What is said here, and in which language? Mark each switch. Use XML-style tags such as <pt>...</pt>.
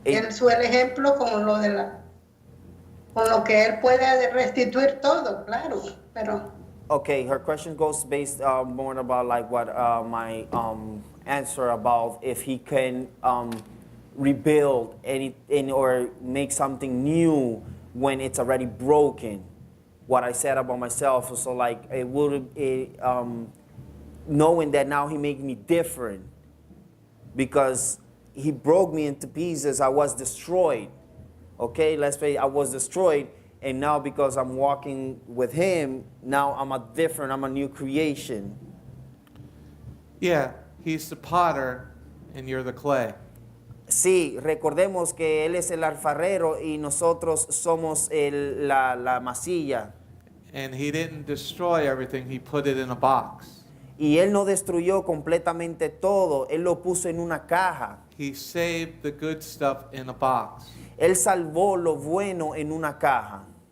<es>El ejemplo con con lo que él puede restituir todo, claro, pero</es> <en>Okay, her question goes based more about like what my answer about if he can rebuild any or make something new when it's already broken. What I said about myself, so like it would knowing that now he made me different because he broke me into pieces. I was destroyed. Okay, let's say I was destroyed. And now because I'm walking with him, now I'm a new creation. Yeah, he's the potter and you're the clay.</en> <es>Sí, recordemos que él es el alfarero y nosotros somos la masilla.</es> <en>And he didn't destroy everything, he put it in a box.</en> <es>Y él no destruyó completamente todo, él lo puso en una caja.</es> <en>He saved the good stuff in a box.</en> <es>Él salvó lo bueno en una caja.</es>